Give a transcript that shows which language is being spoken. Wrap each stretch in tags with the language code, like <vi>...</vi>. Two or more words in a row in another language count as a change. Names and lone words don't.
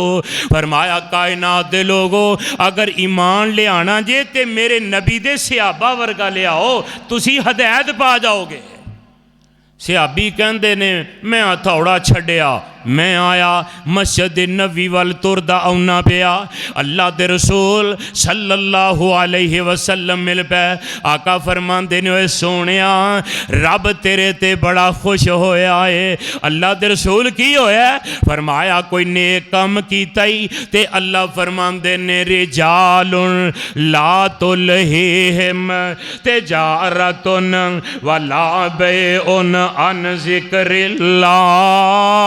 <pa>فرمایا کائنات دے لوکو اگر ایمان لے آنا جے تے میرے نبی دے صحابہ ورگا لے آؤ تسی ہدایت پا جاؤ گے. صحابی کہندے نے میں ہتھوڑا چھڈیا میں آیا مسجد نبی ول تردا آؤنا پیا، اللہ دے رسول</pa> <ar>صلى الله عليه وسلم</ar> <pa>مل پے. آقا فرماندے نے سوہنیا رب تیرے تے بڑا خوش ہویا ہے. اللہ دے رسول کی ہویا? فرمایا کوئی نیک کام کیتا ہی تے اللہ فرماندے نے</pa> <ar>رجال لا تلهيهم تجارة ولا بيع عن ذكر الله.</ar>